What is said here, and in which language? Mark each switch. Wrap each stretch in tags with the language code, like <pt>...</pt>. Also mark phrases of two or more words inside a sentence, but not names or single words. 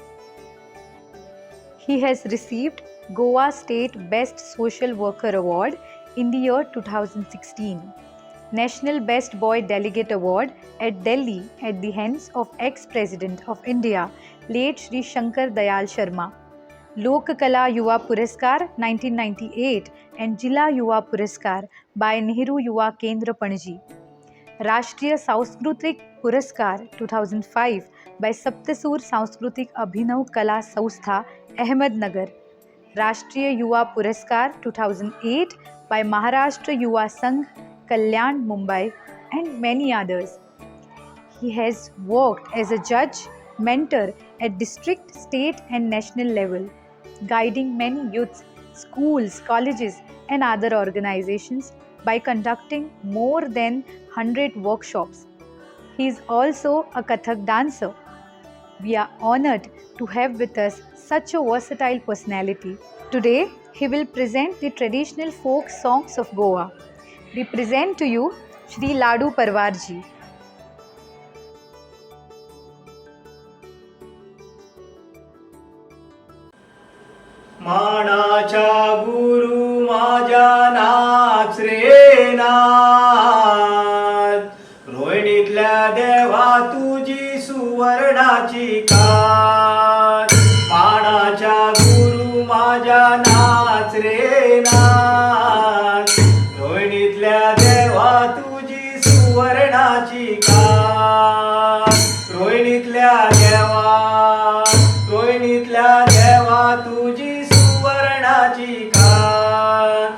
<en>He has received Goa State Best Social Worker Award in the year 2016, National Best Boy Delegate Award at Delhi at the hands of ex-President of India, late Shri Shankar Dayal Sharma, Lok Kala Yuva Puraskar 1998 and Jila Yuva Puraskar by Nehru Yuva Kendra Panji, Rashtriya Sanskritik Puraskar 2005 by Saptasur Sanskritik Abhinav Kala Sanstha, Ahmednagar, Rashtriya Yuva Puraskar 2008 by Maharashtra Yuva Sangh, Kalyan, Mumbai, and many others. He has worked as a judge, mentor at district, state and national level, guiding many youths, schools, colleges and other organizations by conducting more than 100 workshops. He is also a Kathak dancer. We are honored to have with us such a versatile personality. Today, he will present the traditional folk songs of Goa. We present to you Shri Ladu Parwarji.</en> <mr>मानाचा गुरु माझ्या नाच रे नाच, रोहिणीतल्या देवा तुझी सुवर्णाची काच. मानाचा गुरु माझ्या नाच रे नाच. रोहिणीतल्या देवा तुझी सुवर्णाची कास. रोहिणीतल्या देवा तुझी सुवर्णाची कास.</mr>